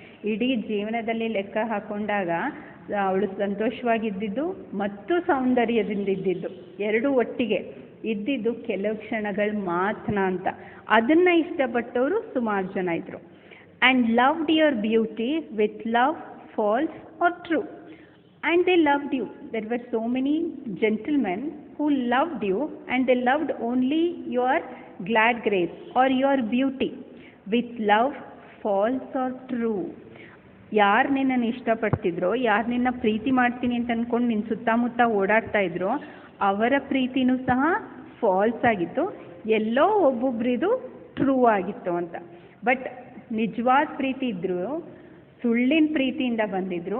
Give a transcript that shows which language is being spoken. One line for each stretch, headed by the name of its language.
Kannada: ಇಡೀ ಜೀವನದಲ್ಲಿ ಲೆಕ್ಕ ಹಾಕೊಂಡಾಗ ಅವಳು ಸಂತೋಷವಾಗಿದ್ದಿದ್ದು ಮತ್ತು ಸೌಂದರ್ಯದಿಂದ ಇದ್ದಿದ್ದು ಎರಡೂ ಒಟ್ಟಿಗೆ ಇದ್ದಿದ್ದು ಕೆಲವು ಕ್ಷಣಗಳು ಮಾತ್ರ ಅಂತ. ಅದನ್ನು ಇಷ್ಟಪಟ್ಟವರು ಸುಮಾರು ಜನ ಇದ್ದರು.
English: And loved your beauty with love false or true. And they loved you. There were so many gentlemen who loved you, and they loved only your glad grace or your beauty. With love, false or true.
Kannada: ಯಾರು ನಿನ್ನನ್ನು ಇಷ್ಟಪಡ್ತಿದ್ರೋ, ಯಾರು ನಿನ್ನ ಪ್ರೀತಿ ಮಾಡ್ತೀನಿ ಅಂತ ಅಂದ್ಕೊಂಡು ನಿನ್ನ ಸುತ್ತಮುತ್ತ ಓಡಾಡ್ತಾ ಇದ್ರೋ ಅವರ ಪ್ರೀತಿನೂ ಸಹ ಫಾಲ್ಸ್ ಆಗಿತ್ತು, ಎಲ್ಲೋ ಒಬ್ಬೊಬ್ರಿದು ಟ್ರೂ ಆಗಿತ್ತು ಅಂತ. ಬಟ್ ನಿಜವಾದ ಪ್ರೀತಿ ಇದ್ದರೂ ಸುಳ್ಳಿನ ಪ್ರೀತಿಯಿಂದ ಬಂದಿದ್ರು.